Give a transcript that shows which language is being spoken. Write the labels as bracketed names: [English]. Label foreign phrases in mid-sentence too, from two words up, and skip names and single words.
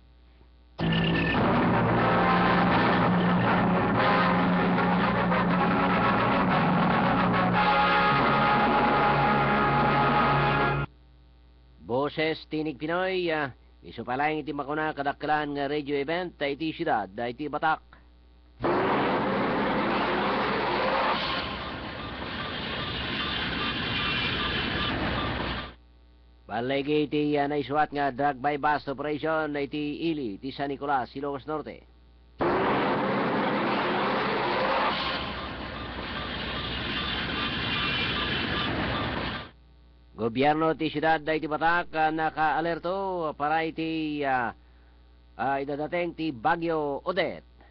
[Iloko] Boses Tinig Pinoy, iso palang iti makuna kadakkelan nga radio event ta iti siyudad da iti Batak. Balegi iti naisuat nga drug by bus operation na iti Ili, iti San Nicolas, Ilocos Norte. Gobyerno ti siyudad da iti Batak naka-alerto para iti idadating ti Bagyo Odette.